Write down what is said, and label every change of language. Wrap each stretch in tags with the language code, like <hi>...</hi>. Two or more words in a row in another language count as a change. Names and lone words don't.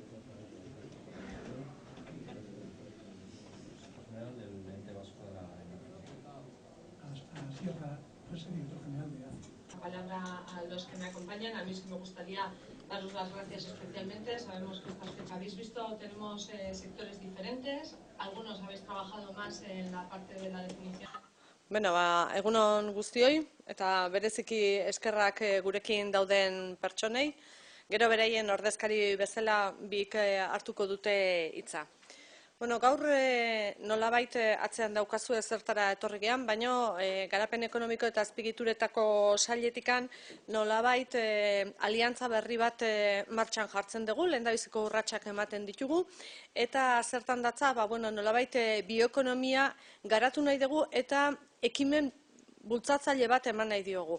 <es>General del ente vasco de la energía. Sierra, pues director general de ACE. La palabra a los que me acompañan. A mí sí me gustaría daros las gracias especialmente. Sabemos que estas que habéis visto tenemos sectores diferentes. Algunos habéis trabajado más en la parte de la definición.</es> <eu>Beno, egunon guztioi, eta bereziki eskerrak gurekin dauden pertsonei, gero beraien ordezkari bezala bik hartuko dute hitza. Bueno, gaur nolabait atzean daukazu ezertara etorri gean, baino garapen ekonomiko eta azpiegituretako sailetikan nolabait aliantza berri bat martxan jartzen dugu, lehendabiziko urratsak ematen ditugu, eta zertan datza, nolabait bioekonomia garatu nahi dugu eta ekimen bultzatzaile bat eman nahi diogu.</eu>